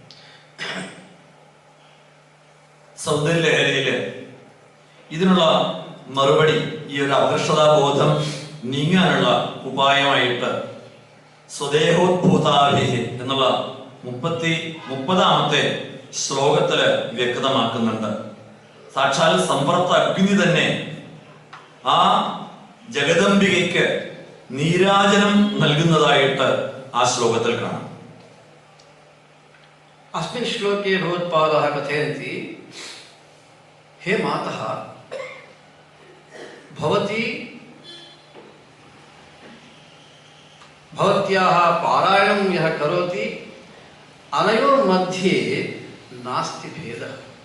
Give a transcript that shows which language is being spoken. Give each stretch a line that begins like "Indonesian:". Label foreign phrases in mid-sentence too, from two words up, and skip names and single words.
Malayalam: സൗന്ദര്യലഹരിയില് ഇതിനുള്ള മറുപടി, ഈ ഒരു അപകർഷതാബോധം നീങ്ങാനുള്ള ഉപായമായിട്ട് സ്വദേഹോദ്ഭൂതാഭിഹി എന്നുള്ള 30-ാമത്തെ ശ്ലോകത്തില് വ്യക്തമാക്കുന്നുണ്ട്. സാക്ഷാൽ സമ്പർത്ത അഗ്നി തന്നെ ആ ജഗദംബികയ്ക്ക് നീരാജനം നൽകുന്നതായിട്ട് ആ ശ്ലോകത്തിൽ കാണാം.
Sanskrit: अस्मिन् श्लोके भगवत्पादाः कथयन्ति, हे मातः, भवती भवत्याः पारायणं यः करोति अनयोर्मध्ये नास्ति भेदः.